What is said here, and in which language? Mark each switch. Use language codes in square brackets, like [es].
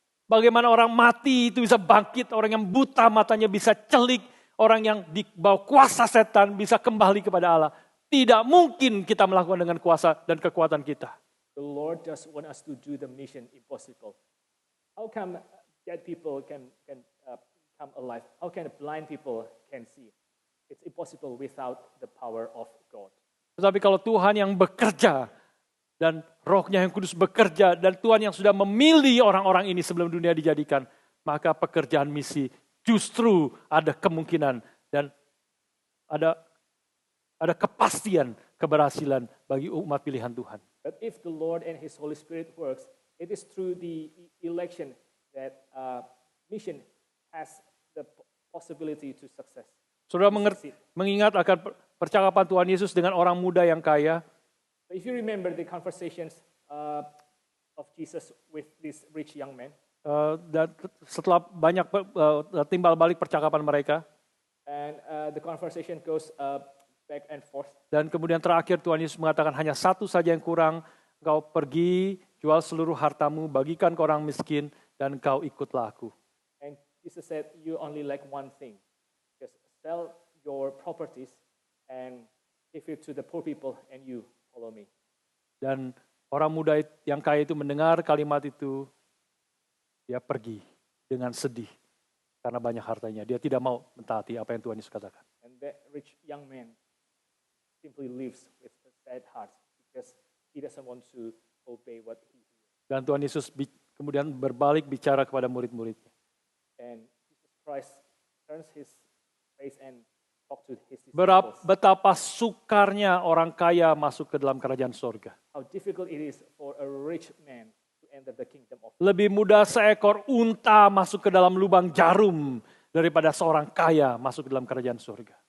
[id] Bagaimana orang mati itu bisa bangkit, orang yang buta matanya bisa celik, orang yang di bawah kuasa setan bisa kembali kepada Allah. Tidak mungkin kita melakukan dengan kuasa dan kekuatan kita. [en] The Lord just want us to do the mission impossible. How come dead people can come alive? How can blind people can see? It's impossible without the power of God. [id] Tetapi kalau Tuhan yang bekerja dan rohnya yang kudus bekerja dan Tuhan yang sudah memilih orang-orang ini sebelum dunia dijadikan, maka pekerjaan misi justru ada kemungkinan dan ada kepastian keberhasilan bagi umat pilihan Tuhan. [en] But if the Lord and His Holy Spirit works, it is through the election that mission has the possibility to success. [id] Saudara mengingat akan percakapan Tuhan Yesus dengan orang muda yang kaya. [en] So if you remember the conversations of Jesus with this rich young man, [id] Dan setelah banyak timbal balik percakapan mereka, [en] And the conversation goes back and forth. [id] Dan kemudian terakhir Tuhan Yesus mengatakan hanya satu saja yang kurang, engkau pergi, jual seluruh hartamu, bagikan ke orang miskin, dan engkau ikutlah aku. [en] And Jesus said, you only lack one thing. Just sell your properties and give it to the poor people and you follow me. [id] Dan orang muda yang kaya itu mendengar kalimat itu, dia pergi dengan sedih karena banyak hartanya. Dia tidak mau mentaati apa yang Tuhan Yesus katakan. [en] And that rich young man simply lives with a sad heart because he doesn't want to obey what he hears. [id] Dan Tuhan Yesus kemudian berbalik bicara kepada murid-muridnya. [en] And Jesus Christ turns his face and talks to his disciples. [id] Betapa sukarnya orang kaya masuk ke dalam kerajaan sorga. [en] How difficult it is for a rich man to enter the kingdom of God. [id] Lebih mudah seekor unta masuk ke dalam lubang jarum daripada seorang kaya masuk ke dalam kerajaan surga.